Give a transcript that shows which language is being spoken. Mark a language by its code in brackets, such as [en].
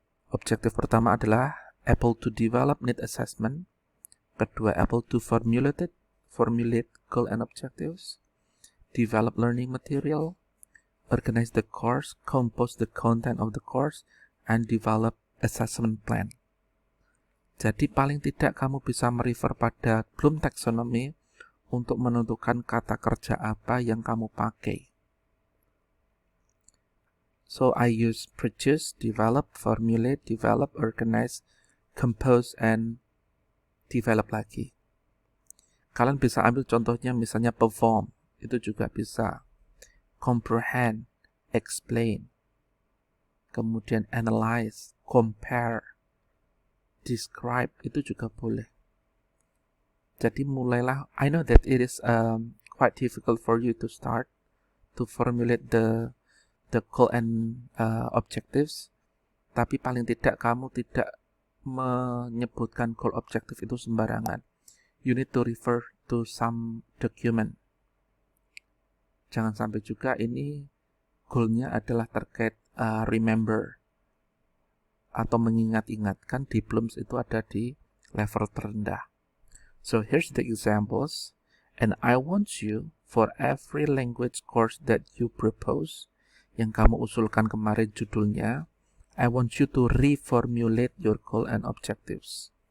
[id] Objektif pertama adalah [en] able to develop need assessment. [id] Kedua, [en] able to formulate goal and objectives. Develop learning material. Organize the course, compose the content of the course, and develop assessment plan. [id] Jadi paling tidak kamu bisa merefer pada Bloom Taxonomy untuk menentukan kata kerja apa yang kamu pakai. [en] So I use produce, develop, formulate, develop, organize, compose, and develop [id] lagi. Kalian bisa ambil contohnya misalnya perform, itu juga bisa. [en] Comprehend, explain, [id] kemudian [en] analyze, compare, describe, [id] itu juga boleh. Jadi mulailah. [en] I know that it is quite difficult for you to start to formulate the goal and objectives, [id] tapi paling tidak kamu tidak menyebutkan goal objective itu sembarangan. [en] You need to refer to some document. [id] Jangan sampai juga ini goalnya adalah terkait remember atau mengingat-ingatkan. Di Blooms itu ada di level terendah. [en] So here's the examples, and I want you for every language course that you propose, [id] yang kamu usulkan kemarin judulnya, [en] I want you to reformulate your goal and objectives.